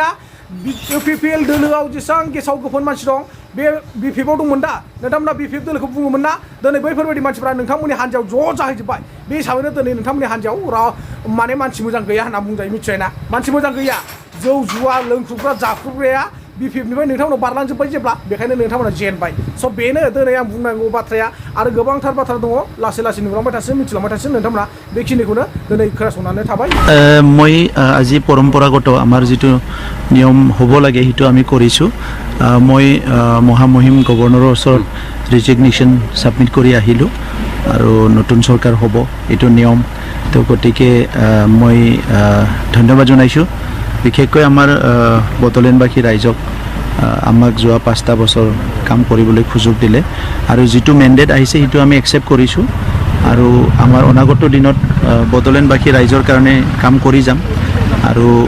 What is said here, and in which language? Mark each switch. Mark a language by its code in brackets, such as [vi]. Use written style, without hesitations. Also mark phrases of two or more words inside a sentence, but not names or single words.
[brx] UPPL दोलोआव जेसेबां गेसाव गोफोन मानसि दं बे बिपिएफआव दंमोन दा नोंथांमोना बिपिएफ दोलोखौ बुङोमोन ना दिनै बैफोरबायदि मानसिफ्रा नोंथांमोननि हान्जायाव ज' जाहैजोब्बाय बे हिसाबैनो दिनै नोंथांमोननि हान्जायाव माने मानसि मोजां गैया होनना बुंजायो मिथिबायना मानसि मोजां गैया जौ जुवा लोंख्रुबग्रा जाख्रुबग्राया बिपिएफनिफ्राय नोंथांमोना बारलांजोब्बाय जेब्ला बेखायनो नोंथांमोना जेनबाय स' बेनो दिनै आं बुंनांगौ बाथ्राया आरो गोबांथार बाथ्रा दङ लासै लासै नुलांबाय थासिगोन मिथिलांबाय थासिगोन नोंथांमोना बेखिनिखौनो दिनै खोनासंनानै थाबाय [as] মই আজি পৰম্পৰাগত আমাৰ যিটো নিয়ম হ'ব লাগে সেইটো আমি কৰিছোঁ মই মহামহিম গভৰ্ণৰৰ ওচৰত [en] resignation submit [as] কৰি আহিলোঁ আৰু নতুন চৰকাৰ হ'ব এইটো নিয়ম তো গতিকে মই ধন্যবাদ জনাইছোঁ বিশেষকৈ আমাৰ বড়োলেণ্ডবাসী ৰাইজক আমাক যোৱা 5টা বছৰ কাম কৰিবলৈ সুযোগ দিলে আৰু যিটো মেণ্ডেট আহিছে সেইটো আমি একচেপ্ট কৰিছোঁ আৰু আমাৰ অনাগত দিনত বড়োলেণ্ডবাসী ৰাইজৰ কাৰণে কাম কৰি যাম আৰু